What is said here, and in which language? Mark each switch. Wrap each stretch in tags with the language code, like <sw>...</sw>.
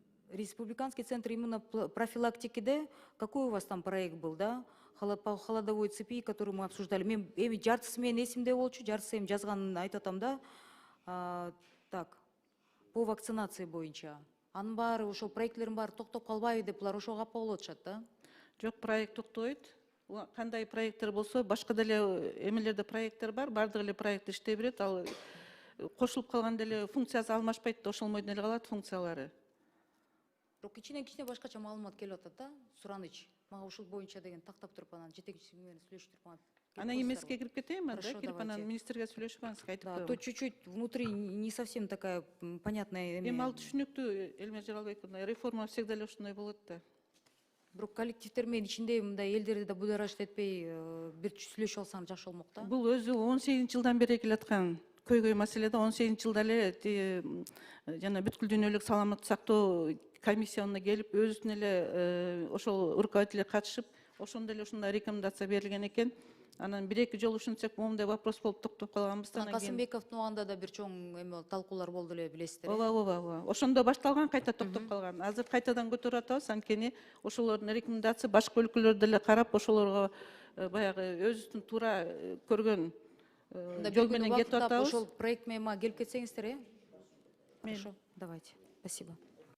<ru>Республиканский центр иммунопрофилактики, какой у вас там проект был, да? По холодовой цепи, который мы обсуждали.</ru> <ky>Мен эми жартысы менен эсимде болчу, жартысы эми жазганын айтып атам да.</ky> <ru>Так, по вакцинации</ru> <ky>боюнча. Анын баары, ошол проектлердин баары токтоп калбайбы деп булар ошого капа болуп атышат да? Жок, проект токтобойт. Кандай проекттер болсо, башка деле эмелерде проекттер бар, бардык эле проект иштей берет. Ал кошулуп калган деле функциясы алмашпайт да, ошолмойдон эле калат функциялары. Бирок кичине башкача маалымат келип атат да, сураныч. Мага ушул боюнча деген тактап туруп анан жетекчиси менен сүйлөшүп туруп. Анан эмеске кирип кетейинби, да? Кирип анан министрге сүйлөшүп анан айтып коебун.</ky> <ru>Да, то чуть-чуть внутри не совсем такая понятная эме.</ru> <ky>Эми ал түшүнүктүү, Элмир Жаралбек, реформа всегда эле ошондой болот да. Бирок коллективдер менен ичинде мындай элдерди да будоражит этпей бир сүйлөшүп алсаң жакшы болмок да. Бул өзү 18-жылдан бери келаткан көйгөй маселеде. 18-жылда эле жана бүткүл дүйнөлүк саламаттык сактоо комиссиясына келип, өзүнүн эле ошол руководителер катышып, ошондо эле ушундай рекомендация берилген экен. Анан 1-2 жолу ушинтсек, моундай вопрос болуп токтоп калганбыз. Касымбековдун убагында да бир чоң эме талкуулар болду эле, билесиздер. Ооба. Ошондо башталган, кайта токтоп калган. Азыр кайтадан көтөрүп атабыз, анткени ошолордун рекомендация башка өлкөлөр деле карап, ошолорго баягы өзүбүздүн туура көргөн жол менен кетип атабыз. Ошол проект менен келип кетсеңиздер,</ky> <ru>Хорошо, давайте. Спасибо.</ru>